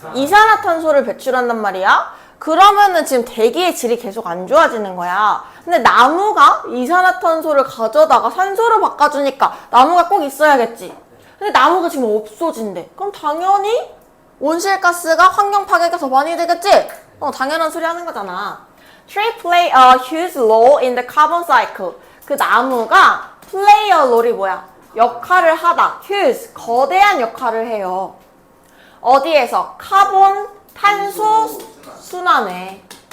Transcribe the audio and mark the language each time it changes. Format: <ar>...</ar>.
<ko>이산화탄소를 배출한단 말이야. 그러면은 지금 대기의 질이 계속 안 좋아지는 거야. 근데 나무가 이산화탄소를 가져다가 산소로 바꿔주니까 나무가 꼭 있어야겠지. 근데 나무가 지금 없어진대. 그럼 당연히 온실가스가 환경 파괴가 더 많이 되겠지? 당연한 소리 하는 거잖아.</ko> <en>Tree play a huge role in the carbon cycle.</en> <ko>그 나무가</ko> <en>play a role</en> <ko>이 뭐야? 역할을 하다. huge, 거대한 역할을 해요. 어디에서? 카본, 탄소 순환에.</ko>